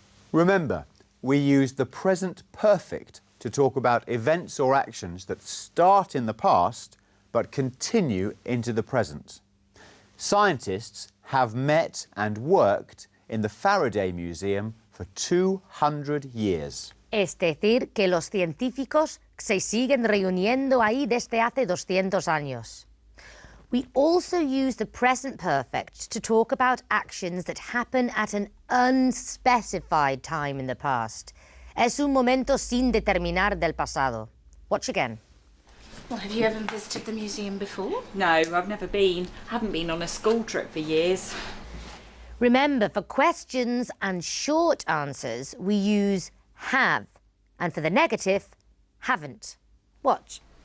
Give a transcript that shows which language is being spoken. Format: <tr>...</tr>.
<en>Remember, we use the present perfect to talk about events or actions that start in the past but continue into the present. Scientists have met and worked in the Faraday Museum for 200 years.</en> <es>Es decir, que los científicos se siguen reuniendo ahí desde hace 200 años.</es> <en>We also use the present perfect to talk about actions that happen at an unspecified time in the past.</en> <es>Es un momento sin determinar del pasado.</es> <en>Watch again. Well, have you ever visited the museum before? No, I've never been. Haven't been on a school trip for years. Remember, for questions and short answers, we use have. And for the negative, haven't. Watch.</en>